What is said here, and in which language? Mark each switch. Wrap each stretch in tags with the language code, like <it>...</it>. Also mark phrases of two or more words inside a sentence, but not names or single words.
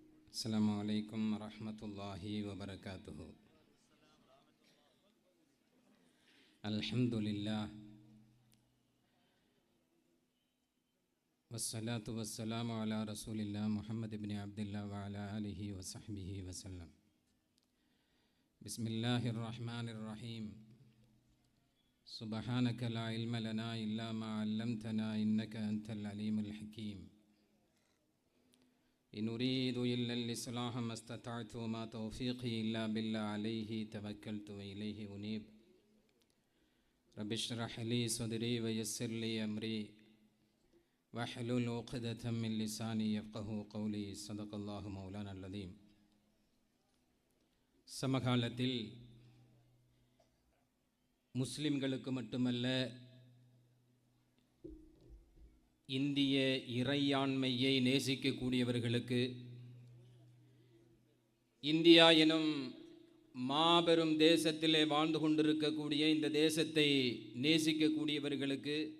<ar>السلام عليكم ورحمة الله وبركاته. الحمد لله والصلاة والسلام على رسول الله محمد بن عبد الله وعلى آله وصحبه وسلم. بسم الله الرحمن الرحيم. سبحانك لا علم لنا إلا ما علمتنا إنك أنت العليم الحكيم. إن أريد إلا الإصلاح ما استطعت وما توفيقي إلا بالله عليه توكلت وإليه أنيب. رب اشرح لي صدري ويسر لي أمري واحلل عقدة من لساني يفقهوا قولي. صدق الله مولانا العظيم.</ar> <ta>சமகாலத்தில் முஸ்லிம்களுக்கு மட்டுமல்ல, இந்திய இறையாண்மையை நேசிக்கக்கூடியவர்களுக்கு, இந்தியா எனும் மாபெரும் தேசத்திலே வாழ்ந்து கொண்டிருக்கக்கூடிய இந்த தேசத்தை நேசிக்கக்கூடியவர்களுக்கு</ta>